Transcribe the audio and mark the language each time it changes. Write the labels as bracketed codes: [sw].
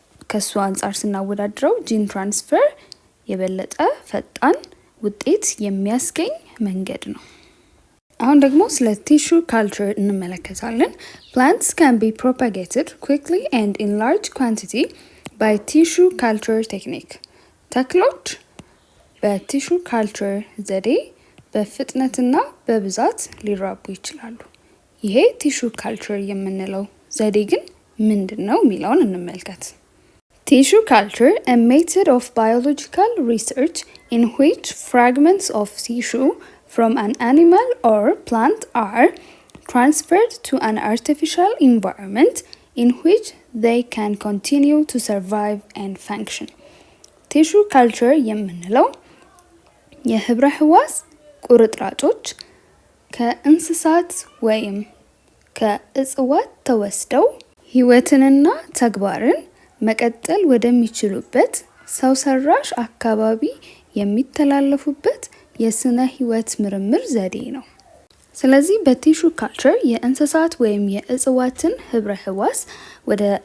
[am] ከሱ አንጻር ስናወዳድረው ጂን ትራንስፈር የበለጠ ፈጣን ውጤት የሚያስገኝ መንገድ ነው። አሁን ደግሞ ስለ ቲሹ ካልቸር እንመለከታለን። [en] Plants can be propagated quickly and in large quantity by tissue culture technique. [am] ተክሎች በቲሹ ካልቸር ዘዴ በፍጥነትና በብዛት ሊራቡ ይችላሉ። ይሄ ቲሹ ካልቸር የምንለው ዘዴ ግን ምንድነው የሚለውን እንመልከት። [en] Tissue culture, a method of biological research in which fragments of tissue from an animal or plant are transferred to an artificial environment in which they can continue to survive and function. [am] Tissue culture የምንለው የህብረ ህዋስ ቁርጥራጮች ከእንስሳት ወይም ከእጽዋት ተወስደው ህይወትንና ተግባርን መቀጠል ወደሚችሉበት ሰው ሰራሽ አካባቢ የሚተላለፉበት የስነ ህይወት ምርምር ዘዴ ነው። ስለዚህ በቲሹ ካልቸር የእንስሳት ወይም የእጽዋትን ህብረ ህዋስ ወደ